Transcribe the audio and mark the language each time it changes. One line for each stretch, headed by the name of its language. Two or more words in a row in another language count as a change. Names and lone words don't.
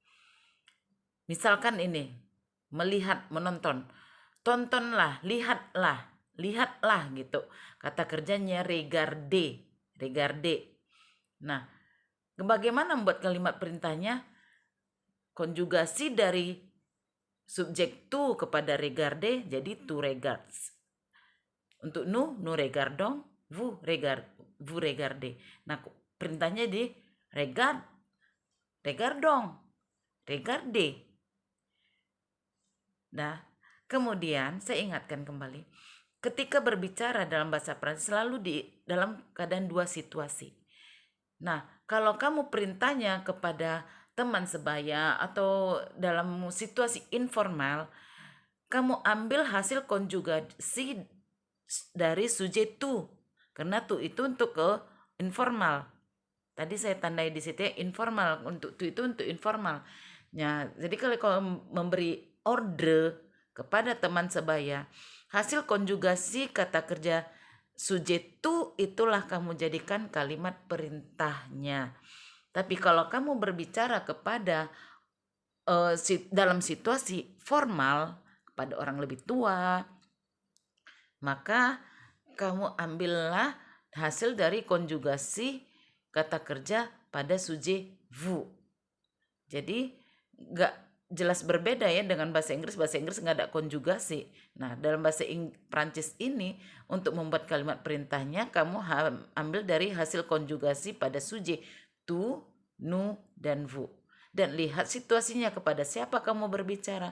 Indonesian: Misalkan ini, melihat, menonton. Tontonlah, lihatlah gitu. Kata kerjanya
French: regarder, regarder.
Indonesian: Nah, bagaimana membuat kalimat perintahnya? Konjugasi dari subjek tu kepada regarder jadi
French: tu regards.
Indonesian: Untuk
French: nous regardons, vous regardez.
Indonesian: Nah, perintahnya di
French: regardons, regardez.
Indonesian: Nah, kemudian saya ingatkan kembali, ketika berbicara dalam bahasa Prancis selalu dalam keadaan 2 situasi. Nah, kalau kamu perintahnya kepada teman sebaya atau dalam situasi informal, kamu ambil hasil konjugasi dari sujet tu. Karena tu itu untuk ke informal. Tadi saya tandai di situ ya, informal. Untuk tu itu untuk informal. Ya, jadi kalau memberi order kepada teman sebaya, hasil konjugasi kata kerja sujet tu itulah kamu jadikan kalimat perintahnya. Tapi kalau kamu berbicara kepada dalam situasi formal kepada orang lebih tua, maka kamu ambillah hasil dari konjugasi kata kerja pada sujet vous. Jadi jelas berbeda ya dengan bahasa Inggris. Bahasa Inggris nggak ada konjugasi. Nah, dalam bahasa Prancis ini, untuk membuat kalimat perintahnya, kamu ambil dari hasil konjugasi pada subjek tu, nu, dan vous. Dan lihat situasinya, kepada siapa kamu berbicara.